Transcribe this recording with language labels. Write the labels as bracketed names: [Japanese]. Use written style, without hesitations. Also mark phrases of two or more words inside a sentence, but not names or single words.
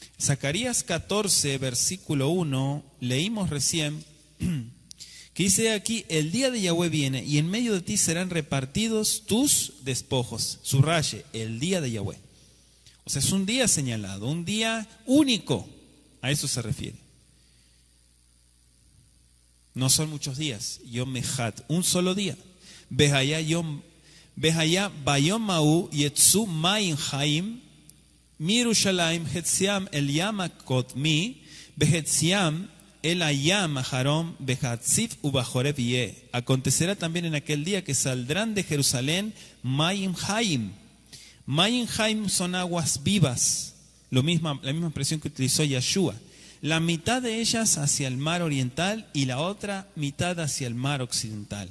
[Spanish] Zacarías 14, versículo 1, leímos recién, que dice aquí, el día de Yahweh viene y en medio de ti serán repartidos tus despojos. Subraye, el día de Yahweh. O sea, es un día señalado, un día único. A eso se refiere. No son muchos días. [Hebrew] יום אחד, [Spanish] un solo día. [Hebrew] והיה ביום ההוא יצאו מים חיים מירושלים חצים אל הים הקדמוני וחצים אל הים האחרון בקיץ ובחורף יהיה. [Spanish] Acontecerá también en aquel día que saldrán de Jerusalén [Hebrew] מים חיים. מים חיים son aguas vivas. [Spanish] La misma expresión que utilizó Yeshua. La mitad de ellas hacia el mar oriental y la otra mitad hacia el mar occidental.